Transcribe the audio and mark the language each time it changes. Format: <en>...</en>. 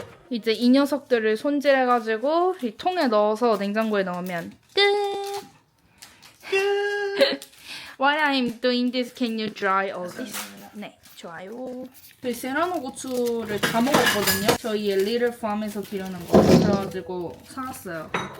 <ko>이제 이 녀석들을 손질해가지고 이 통에 넣어서 냉장고에 넣으면 끝!</ko> <en>While I'm doing this, can you dry all this?</en> <ko>네, 좋아요. 저희 세라노 고추를 다 먹었거든요. 저희 리틀 팜에서 기르는 거. 그래가지고 사왔어요.</ko>